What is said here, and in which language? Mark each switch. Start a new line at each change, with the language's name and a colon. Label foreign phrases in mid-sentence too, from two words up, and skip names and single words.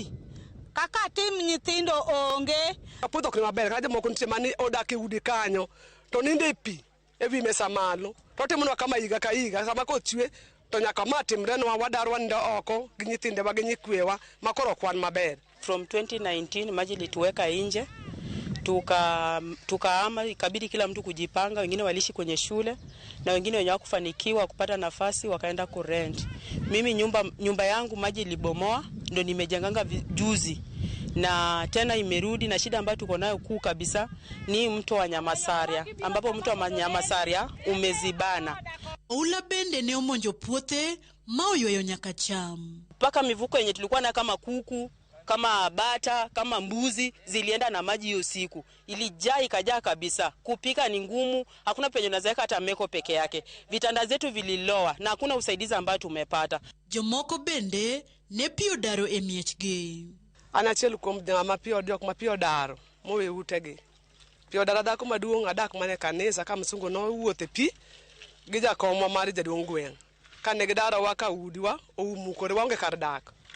Luo (Kenya and Tanzania): Kaka tim nyithindo onge. Apodho ok maber ka jomoko nitie mani odak e udi kanyo, to nindo e pi e wi mesa malo. To timonwa kama higa ka higa, sama koth chwe to nyaka ma timrenwa, wadar wanindo oko gi nyithindewa gi nyikwewa ma koro kwan maber.
Swahili: From 2019 maji lituweka nje, tukaama ikabidi kila mtu kujipanga. Wengine waliishi kwenye shule na wengine wenye hawakufanikiwa kupata nafasi wakaenda kurent. Mimi nyumba yangu maji libomoa, ndo nimejenganga juzi na tena imerudi, na shida ambayo tuko nayo kuu kabisa ni mto wa Nyamasaria, ambapo mto wa Nyamasaria umezibana.
Luo (Kenya and Tanzania): Oula bende ne omonjo puothe ma oyweyo nyaka cham.
Swahili: Paka mivuko yenye tulikuwa na kama kuku, kama bata, kama mbuzi zilienda na maji hiyo siku. Ilijaa ikajaa kabisa. Kupika ni ngumu, hakuna penye unaweka hata meko peke yake. Vitanda zetu vililoa na hakuna usaidizi ambao tumepata.
Luo (Kenya and Tanzania): Jomoko bende ne pi odaro e miechgi. Anachiel kuom joma pi odaro mowe utegi. Pi odaro dhako maduong' adak mane kanisa ka msungu no wuothe pi gi jakomwa mar jaduong' gweng'. Kane gidarowa ka udiwa oumukore waonge kar dak.